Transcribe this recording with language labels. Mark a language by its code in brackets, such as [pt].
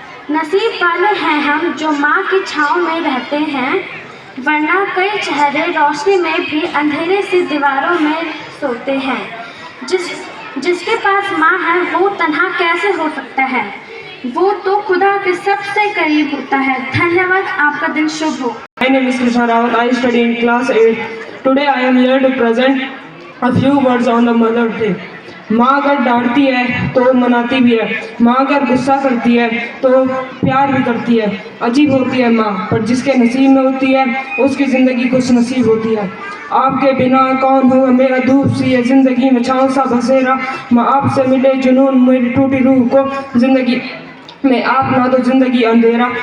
[hi] नसीब वाले हैं हम जो माँ की छाँव में रहते हैं, वरना कई चेहरे रोशनी में भी अंधेरे सी दीवारों में सोते हैं। जिसके पास माँ है वो तन्हा कैसे हो सकता है, वो तो खुदा के सबसे करीब होता है। धन्यवाद, आपका दिन शुभ हो। [en] My name is Krishna Rawat. I study in class 8. Today I am here to present a few words on the Mother's Day. [hi] माँ अगर डांटती है तो मनाती भी है, माँ अगर गुस्सा करती है तो प्यार भी करती है। अजीब होती है माँ, पर जिसके नसीब में होती है उसकी ज़िंदगी खुश नसीब होती है। आपके बिना कौन होगा मेरा धूप सी है ज़िंदगी में छाँव सा बसेरा, माँ आपसे मिले जुनून मेरी टूटी रूह को ज़िंदगी मैं आप ना तो ज़िंदगी अंधेरा।